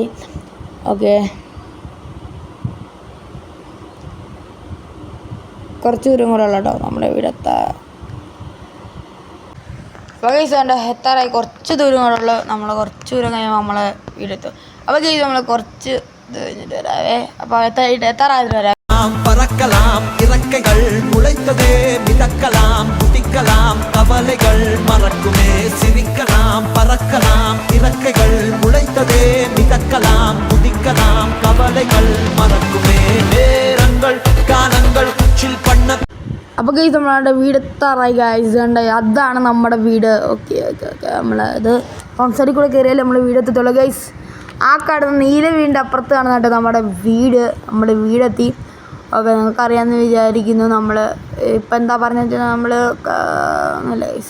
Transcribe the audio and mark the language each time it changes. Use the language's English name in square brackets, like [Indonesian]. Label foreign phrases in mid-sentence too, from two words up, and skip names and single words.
[Malayalam] ഓക്കെ, കുറച്ച് ദൂരം കൂടെ ഉള്ള കേട്ടോ നമ്മുടെ വീടെത്താറായി. എത്താറായി. കുറച്ച് ദൂരം കൂടെ ഉള്ളു. നമ്മൾ കുറച്ച് ദൂരം കഴിയുമ്പോൾ നമ്മളെ വീടെത്തും. അപ്പോൾ ഗൈസ് നമ്മൾ കുറച്ച് ഇത് കഴിഞ്ഞിട്ട് വരാവേ. അപ്പോൾ എത്താറായിട്ട് വരാം. [Tamil] பறக்கலாம் இறக்கைகள் முளைத்ததே மிதக்கலாம் குதிக்கலாம் கவலைகள் மறக்குமே சிரிக்கலாம் பறக்கலாம் இறக்கைகள் முளைத்ததே மிதக்கலாம் குதிக்கலாம் கவலைகள் மறக்குமே நேரங்கள் காலங்கள் உச்சில் பண்ண. [Malayalam] അപ്പോൾ ഗൈസ് നമ്മളുടെ വീടെത്താറായി ഗൈസ്. അതാണ് നമ്മുടെ വീട്. ഓക്കെ, നമ്മളത് റോഡ് സൈഡിൽ കൂടെ കയറിയാൽ നമ്മൾ വീടെത്തത്തുള്ളൂ ഗൈസ്. ആ കാണുന്ന നീല വീടിൻ്റെ അപ്പുറത്ത് കാണുന്നുണ്ട് നമ്മുടെ വീടെത്തി. ഓക്കെ, നിങ്ങൾക്കറിയാമെന്ന് വിചാരിക്കുന്നു. നമ്മൾ ഇപ്പം എന്താ പറഞ്ഞു വെച്ചാൽ നമ്മൾ അല്ല ഗൈസ്.